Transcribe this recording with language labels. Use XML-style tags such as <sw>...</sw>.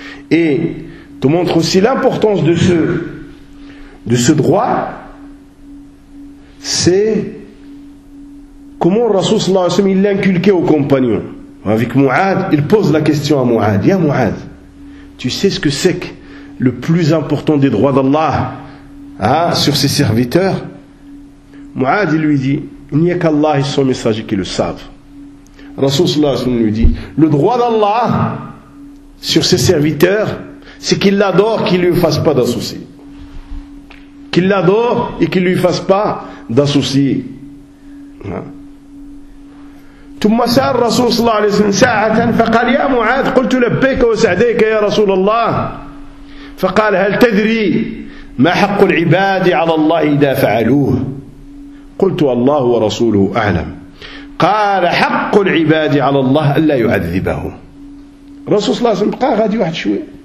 <fr>et te montre aussi l'importance de ce droit c'est comment le Rasoul</fr> <ar>صلى الله عليه وسلم</ar> <fr>il l'inculquait aux compagnons avec Mu'ad il pose la question à Mu'ad يا Mu'ad tu sais ce que c'est que le plus important des droits d'Allah hein, sur ses serviteurs Mu'ad lui dit, il n'y a qu'Allah et son messager qui le savent. Rasoul sallallahu alayhi wa sallam lui dit, le droit d'Allah sur ses serviteurs, c'est qu'il l'adore, qu'il ne lui fasse pas d'associés. Qu'il l'adore et qu'il ne lui fasse pas d'associés.</fr> <ar>ثم سأل الرسول صلى الله عليه وسلم ساعة فقال يا معاد قلت لبيك وسعديك يا رسول الله فقال هل تدري ما حق العباد على الله إذا فعلوه قلت الله ورسوله أعلم قال حق العباد على الله ألا يعذبه رسول صلى الله عليه وسلم بقى غادي واحد شوي</ar>